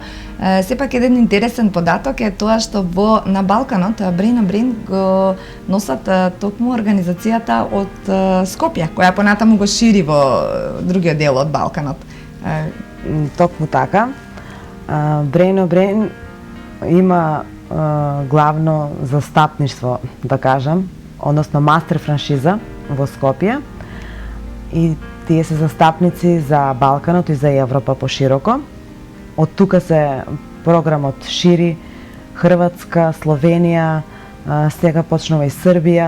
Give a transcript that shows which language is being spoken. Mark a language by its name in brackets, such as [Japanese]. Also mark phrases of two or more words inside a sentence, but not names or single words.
[Macedonian] Сепак еден интересен податок е тоа што на Балканот Brain on Brain го носат токму организацијата од Скопје, која понатаму го шири во другиот дел од Балканот. Токму така. Brain on Brain има главно застапништво, да кажам, односно мастер франшиза во Скопје, и тие се застапници за Балканот и за Европа пошироко. Од тука се програмот шири Хрватска, Словенија, сега почнува и Србија.